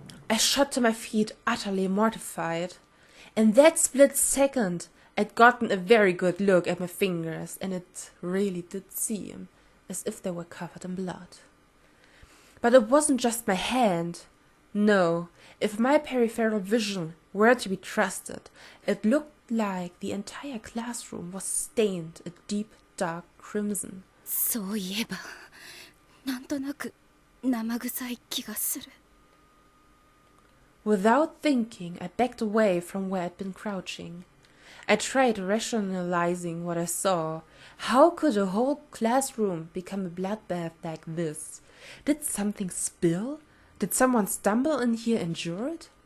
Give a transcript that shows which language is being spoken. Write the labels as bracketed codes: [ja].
[en] I shot to my feet, utterly mortified. In that split second, I'd gotten a very good look at my fingers, and it really did seem as if they were covered in blood. But it wasn't just my hand. No, if my peripheral vision were to be trusted, it looked like the entire classroom was stained a deep, dark crimson. [ja] そういえば、なんとなく生臭い気がする。 [en] Without thinking, I backed away from where I'd been crouching. I tried rationalizing what I saw. How could a whole classroom become a bloodbath like this? Did something spill? Did someone stumble in here injured?